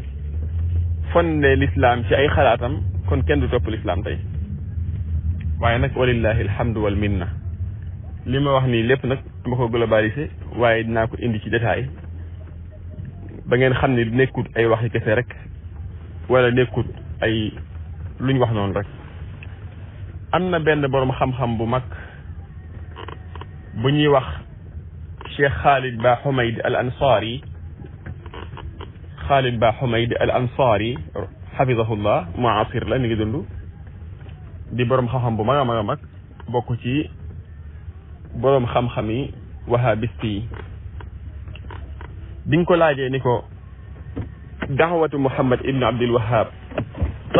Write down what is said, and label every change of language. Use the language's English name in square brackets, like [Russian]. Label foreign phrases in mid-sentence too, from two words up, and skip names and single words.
[Wolof] fonde l'islam ci ay xalaatam kon kenn du topp l'islam tey waaye nag [Arabic] ولله الحمد والمنة [Wolof] li ma wax nii lépp nag dama ko globalisé waaye dinaa ko indi ci détail ba ngeen xam ne nekkut ay waxi kese rek wala nekkut ay luñ wax noonu rek am na benn borom xam-xam bu mag bu ñuy wax Cheikh Khalid Ba Humayd al Ansari Khalid Ba Humayd al Ansari xafidahullah muasir la mi ngi dund di borom xam-xam bu mag a mag a mag bokk ci borom xam-xam yi wahabist yi biñ ko laajee ni ko daxawatu Muhammad ibn Abdul Wahhab lan